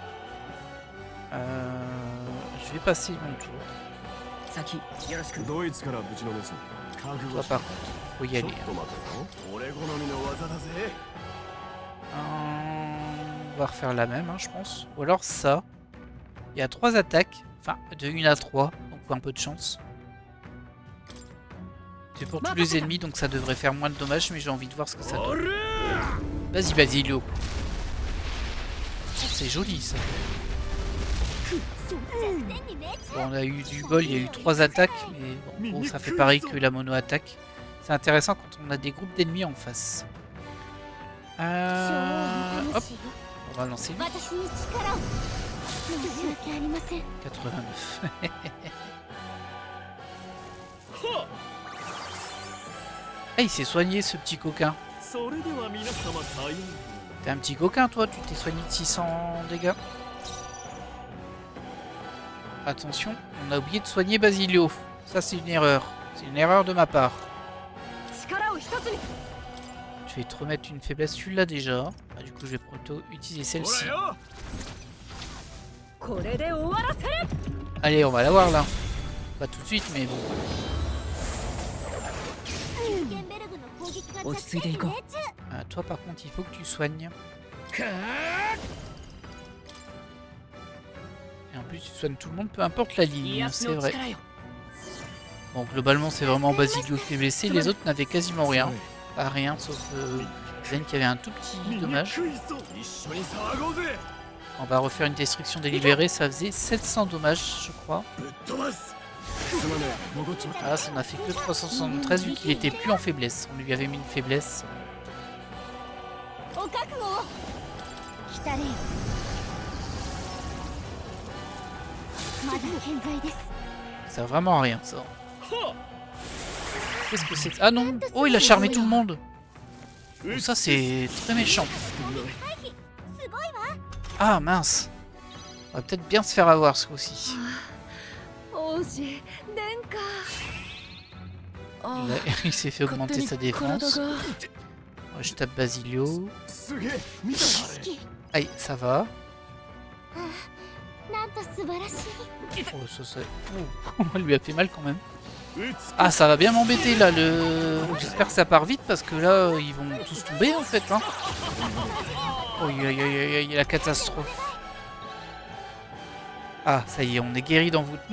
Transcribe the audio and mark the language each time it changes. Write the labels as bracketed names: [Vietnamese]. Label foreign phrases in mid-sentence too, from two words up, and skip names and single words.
[French] Je vais passer mon tour. [Japanese] 先よろしくドイツからぶちのめす覚 [French] Toi, [Japanese] 悟し [French] par contre, faut y [Japanese] ちょっ [French] aller. [Japanese] と待てよ俺好みの技だぜ [French] On va refaire la même, hein, je pense. Ou alors ça. Il y a 3 attaques. Enfin, de 1 à 3. Donc, un peu de chance. C'est pour tous les ennemis, donc ça devrait faire moins de dommages, mais j'ai envie de voir ce que ça donne. Vas-y, Basilio. C'est joli, ça. Bon, on a eu du bol, il y a eu 3 attaques, mais bon, ça fait pareil que la mono-attaque. C'est intéressant quand on a des groupes d'ennemis en face. Hop, on va lancer lui. [Japanese] 私に力を申し訳ありません [French] 89. Ah, il s'est soigné ce petit coquin. [Japanese] それでは皆様さよう [French] T'es un petit coquin toi, tu t'es soigné de 600 dégâts. Attention, on a oublié de soigner Basilio. Ça c'est une erreur. C'est une erreur de ma part. [Japanese] 力を一つに [French] Je vais te remettre une faiblesse, tu l'as déjà. Ah, du coup je vais plutôt utiliser celle-ci. [Japanese] ほらよこれで終わらせる [French] Allez, on va l'avoir là. Pas tout de suite, mais bon. [Japanese] 落ち着いていこう [French] Ah, toi par contre, il faut que tu soignes. Et en plus, tu soignes tout le monde, peu importe la ligne, c'est vrai. Bon, globalement, c'est vraiment Basilio qui est blessé. Les autres n'avaient quasiment rien. Pas rien, sauf Zen qui avait un tout petit dommage. [Japanese] 憎いぞ一緒に騒ごうぜ [French] On va refaire une destruction délibérée. Ça faisait 700 dommages, je crois. [Japanese] ぶっ飛ばすすまねえ戻っちまった [French] Ah, ça n'a fait que 373 vu qu'il était plus en faiblesse. On lui avait mis une faiblesse. [Japanese] お覚悟を来たれよまだ健在です [French] Ça sert vraiment à rien, ça. Qu'est-ce que c'est? Ah non! Oh, il a charmé tout le monde! Oh, ça, c'est très méchant. [Japanese] すごいわ [French] Ah, mince! On va peut-être bien se faire avoir, ce coup-ci. [Japanese] 王子殿下 [French] Là, il s'est fait augmenter sa défense. Ouais, je tape Basilio. [Japanese] すげえ見たかあれ [French] Aïe, ça va. [Japanese] なんと素晴らしい [French] Oh, ça... Oh, elle lui a fait mal quand même. [Japanese] 美し [French] Ah, ça va bien m'embêter là, le... J'espère que ça part vite parce que là, ils vont tous tomber en fait. Hein. Oh, aïe, aïe, aïe, aïe, la catastrophe. Ah, ça y est, on est guéri d'envoûtement.